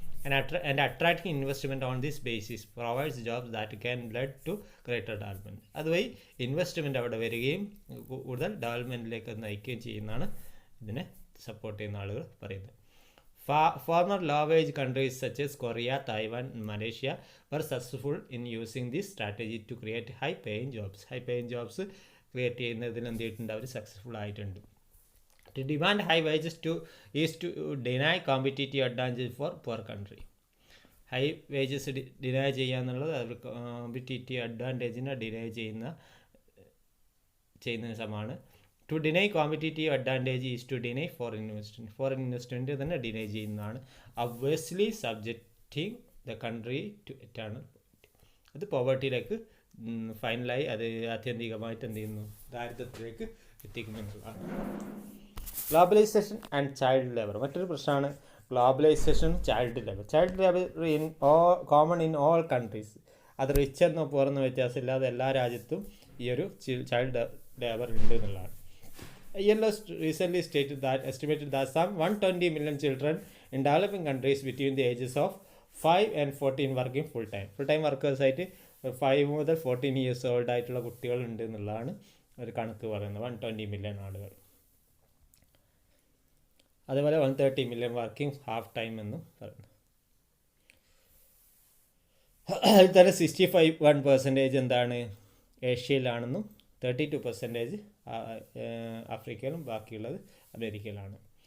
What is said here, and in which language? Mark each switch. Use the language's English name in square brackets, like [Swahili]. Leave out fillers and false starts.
[English] And attracting investment on this basis provides jobs that can lead to greater development. [Malayalam] അതുവഴി investment അവിടെ വരികയും കൂടുതൽ ഡെവലപ്മെൻറ്റിലേക്ക് നയിക്കുകയും ചെയ്യുന്നതാണ് ഇതിനെ സപ്പോർട്ട് ചെയ്യുന്ന ആളുകൾ പറയുന്നത്. [English] Former low wage countries such as Korea, Taiwan, and Malaysia were successful in using this strategy to create high paying jobs. [Malayalam] High paying jobs create ചെയ്യുന്നതിന് എന്ത് ചെയ്തിട്ടുണ്ട്, അവർ സക്സസ്ഫുൾ ആയിട്ടുണ്ട്. [English] To demand high wages is to deny competitive advantage for poor country. [Malayalam] High wages deny ചെയ്യുക എന്നുള്ളത് അവർ competitive അഡ്വാൻറ്റേജിനെ deny ചെയ്യുന്നതിന് സമാണ്. [English] To deny competitive advantage is to deny foreign investment. [Malayalam] Foreign investment തന്നെ deny ചെയ്യുന്നതാണ്. [English] Obviously subjecting the country to eternal poverty. [Malayalam] അത് പോവർട്ടിയിലേക്ക് ഫൈനലായി അത് ആത്യന്തികമായിട്ട് എന്ത് ചെയ്യുന്നു, ദാരിദ്ര്യത്തിലേക്ക് എത്തിക്കുന്നുള്ളതാണ്. [English] Globalisation and child labour. [Malayalam] മറ്റൊരു പ്രശ്നമാണ് globalisation, child labour. [English] Child labour common in all countries. [Malayalam] അത് റിച്ച് എന്നോ പുറന്നോ വ്യത്യാസമില്ലാതെ എല്ലാ രാജ്യത്തും ഈ ഒരു ചൈൽഡ് ലേബർ ഉണ്ട് എന്നുള്ളതാണ്. [English] ILO recently stated that estimated that some 120 million children in developing countries between the ages of 5 and 14 working full time. [Malayalam] Full time വർക്കേഴ്സായിട്ട് 5 മുതൽ 14 years old ആയിട്ടുള്ള കുട്ടികളുണ്ട് എന്നുള്ളതാണ് ഒരു കണക്ക് പറയുന്നത്. 120 million ആളുകൾ. അതേപോലെ 130 million വർക്കിംഗ് ഹാഫ് ടൈം എന്നും പറയുന്നു. അതിൽ തന്നെ 61% എന്താണ് ഏഷ്യയിലാണെന്നും 32% ആഫ്രിക്കയിലും ബാക്കിയുള്ളത് അമേരിക്കയിലാണ്.